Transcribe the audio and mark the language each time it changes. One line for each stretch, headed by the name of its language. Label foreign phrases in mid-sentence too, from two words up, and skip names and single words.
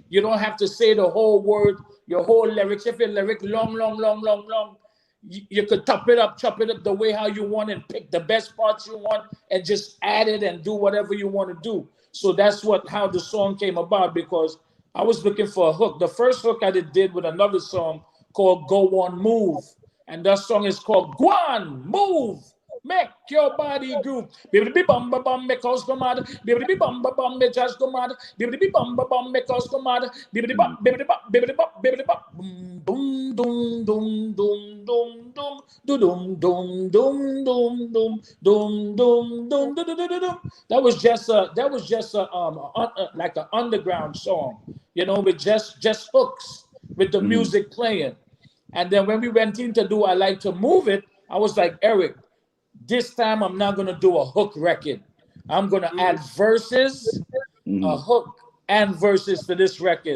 English: You don't have to say the whole word, your whole lyrics. If your lyric long, you could chop it up the way how you want and pick the best parts you want and just add it and do whatever you want to do. So that's how the song came about, because I was looking for a hook. The first hook I did with another song called Go On Move. And that song is called Go On Move. Make your body groove. Bibbidi bum ba bum, make us go mad. Bibbidi bum ba bum, make us go mad. Bibbidi bum ba bum, make us go mad. Bibbidi bop, bibbidi bop, bibbidi bop, bibbidi bop. Boom, boom, dum, dum, dum, dum, dum, dum, dum, dum, dum, dum, dum, dum, dum, dum. That was just like an underground song, with just hooks with the music playing. And then when we went in to do I Like to Move It, I was like, Eric, this time I'm not going to do a hook record. I'm going to add verses, a hook, and verses to this record.